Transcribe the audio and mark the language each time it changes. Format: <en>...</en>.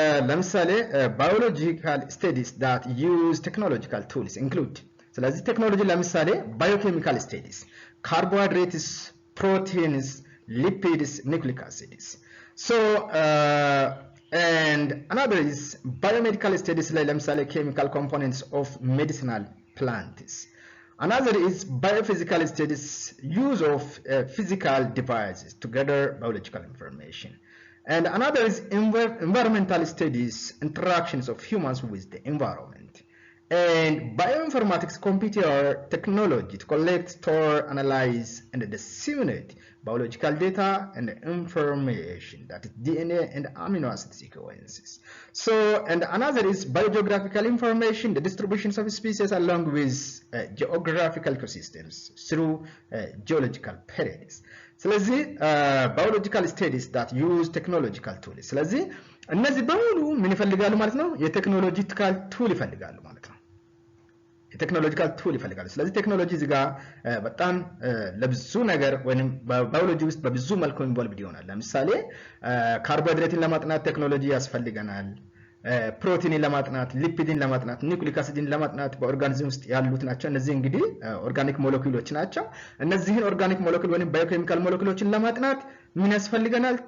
<am>ለምሳሌ</am> <en>biological studies that use technological tools include</en> <am>ስለዚህ ቴክኖሎጂ ለምሳሌ</am> <en>biochemical studies, carbohydrates, proteins, lipids, nucleic acids. So and another is biomedical studies like</en> <am>ለምሳሌ</am> <en>chemical components of medicinal plants. Another is biophysical studies, use of physical devices to gather biological information. And another is environmental studies, interactions of humans with the environment. And bioinformatics, computer technology to collect, store, analyze, and disseminate biological data and information, that is DNA and amino acid sequences. So, and another is biogeographical information, the distributions of species along with geographical ecosystems through geological periods.</en> <am>ስለዚህ</am> <en>biological studies that use technological tools</en> <am>ስለዚህ እነዚህ በሙሉ ምን ይፈልጋሉ ማለት ነው? የቴክኖሎጂካል ቱል ይፈልጋሉ ማለት ነው። የቴክኖሎጂካል ቱል ይፈልጋሉ። ስለዚህ ቴክኖሎጂ እዚህ ጋር በጣም ለብዙ ነገር ወይንም ባዮሎጂ ውስጥ በብዙ መልኩ ኢንቮልቭድ ይሆናል። ለምሳሌ ካርቦሃይድሬትን ለማጥናት ቴክኖሎጂ ያስፈልገናል። ፕሮቲንን ለማጥናት፣ ሊፒድን ለማጥናት፣ ኒውክሊክ አሲድን ለማጥናት በኦርጋኒዝም ውስጥ ያሉት ናቸው። እነዚህ እንግዲህ ኦርጋኒክ ሞለኪውሎች ናቸው። እነዚህን ኦርጋኒክ ሞለኪውል ወይም ባዮኬሚካል ሞለኪውሎችን ለማጥናት ምን ያስፈልገናል?</am>